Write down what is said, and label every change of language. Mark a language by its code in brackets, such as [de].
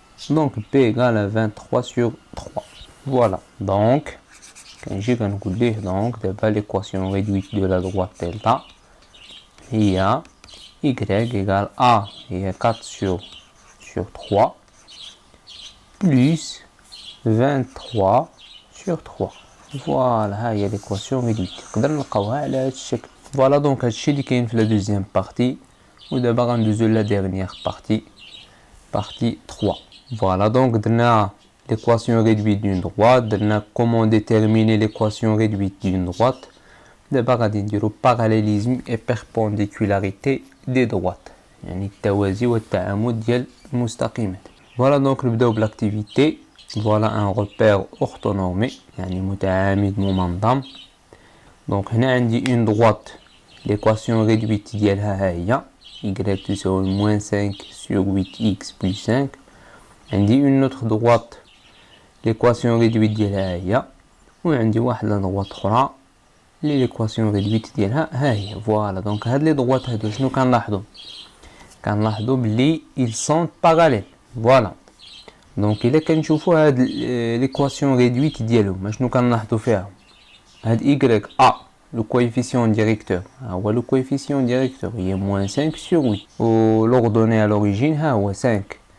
[fr] donc b égale 23 sur 3 voilà donc [ar] كنجي كنقول ليه [fr] donc دابا l'équation réduite de la droite delta هي y égale a هي 4 sur 3 plus 23 sur 3 voilà ها هي l'équation réduite [ar] نقدر نلقاوها على هذا الشكل. voilà donc هادشي اللي كاين في la deuxième partie ودابا غندوزو la dernière partie 3. [fr] voilà donc درنا l'équation réduite d'une droite, درنا comment déterminer l'équation réduite d'une droite. [ar] دابا غادي نديرو [fr] parallélisme et perpendicularité des droites [ar] يعني التوازي والتعامد ديال المستقيمات. voilà donc نبداو بالاكتيفيتي. [fr] voilà un repère orthonormé [ar] يعني متعامد ممنظم. donc هنا عندي une droite l'équation réduite ديالها ها هي y تساوي -5 sur 8x plus 5. عندي une autre droite l'équation réduite ديالها هي وعندي واحد لا droite اخرى اللي l'équation réduite ديالها ها هي. فوالا دونك هاد لي droites هادو شنو كنلاحظوا بلي [fr] ils sont parallèles. [ar] فوالا دونك الا كنشوفوا هاد l'équation réduite ديالهم شنو كنلاحظوا فيها هاد y a le coefficient directeur هو le coefficient directeur هي -5 sur 8 و l'ordonnée à l'origine ها هو 5.